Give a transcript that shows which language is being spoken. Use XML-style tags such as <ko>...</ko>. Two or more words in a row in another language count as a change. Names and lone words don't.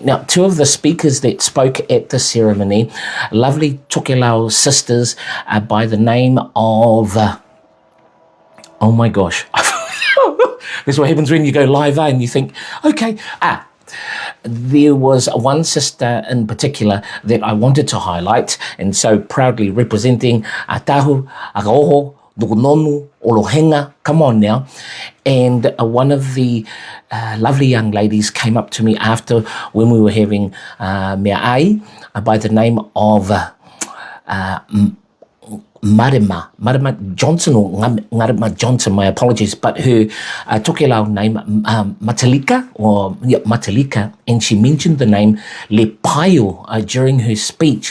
<en>Now, two of the speakers that spoke at the ceremony, lovely Tokelau sisters by the name of, oh my gosh, that's what happens when you go live and you think, okay, there was one sister in particular that I wanted to highlight, and so proudly representing Atafu, Fakaofo, Nukunonu, Olohega, come on now. And one of the lovely young ladies came up to me after when we were having</en> <tkl>mea ai</tkl> <en>by the name of Marima Johnson, or Marima Johnson, my apologies, but her Tokelau name, Matalika, and she mentioned the name Lepaio during her speech.</en>